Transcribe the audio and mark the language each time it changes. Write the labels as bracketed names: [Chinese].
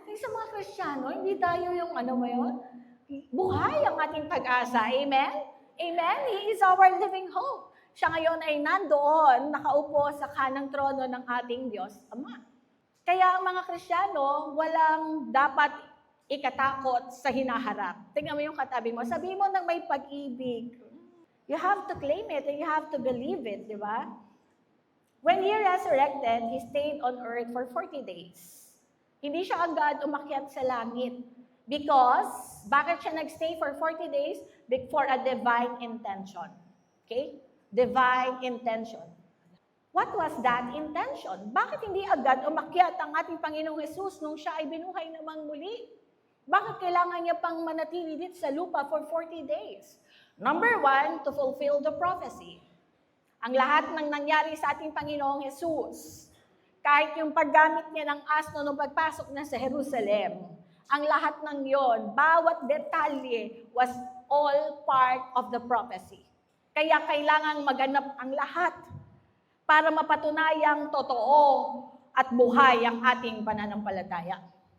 [Filipino] Yung sa mga Kristiyano, hindi tayo yung buhay ang ating pag-asa. Amen? Amen? [English] He is our living hope. [Filipino] Siya ngayon ay nandoon, nakaupo sa kanang trono ng ating Diyos Ama. Kaya ang mga Kristiyano, walang dapat ikatakot sa hinaharap. Tingnan mo yung katabi mo. Sabi mo nang may pag-ibig. [English] You have to claim it and you have to believe it, [Filipino] di ba? [English] When He resurrected, He stayed on earth for 40 days. [Filipino] Hindi siya agad umakyat sa langit. [English] Because, [Filipino] bakit siya nagstay [English] for 40 days? For a divine intention. Okay? Divine intention. What was that intention? [Filipino] Bakit hindi agad umakyat ang ating Panginoong Hesus nung siya ay binuhay namang muli? Bakit kailangan niya pang manatili dito sa lupa [English] for 40 days? Number 1, to fulfill the prophecy. [Filipino] Ang lahat ng nangyari sa ating Panginoong Hesus, kahit yung paggamit niya ng asno nung pagpasok na sa Jerusalem, ang lahat ng yon, bawat detalye [English] was all part of the prophecy. [Filipino] Kaya kailangang maganap ang lahat para mapatunayang totoo at buhay ang ating pananampalataya.